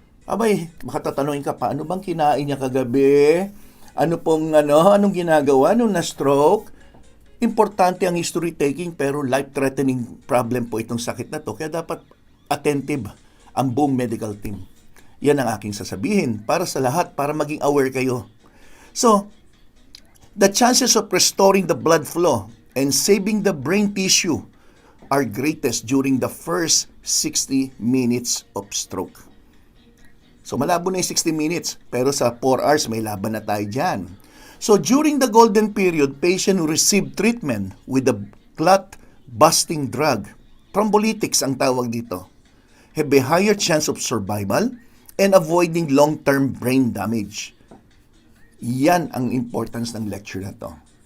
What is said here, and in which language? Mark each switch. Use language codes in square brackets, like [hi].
[tl] Abay, makatatanungin ka, paano bang kinain niya kagabi? Anong ginagawa nung na-stroke? Importante ang history taking pero [en] life-threatening problem [tl] po itong sakit na to. Kaya dapat attentive ang buong medical team. Yan ang aking sasabihin para sa lahat, para maging aware kayo. [en] So, the chances of restoring the blood flow and saving the brain tissue are greatest during the first 60 minutes of stroke. [tl] So malabo na yung 60 minutes, pero sa 4 hours may laban na tayo dyan. [en] So during the golden period, patient who received treatment with the clot-busting drug, thrombolytics [tl] ang tawag dito, [en] have a higher chance of survival and avoiding long-term brain damage. [tl] Yan ang importance ng lecture na to.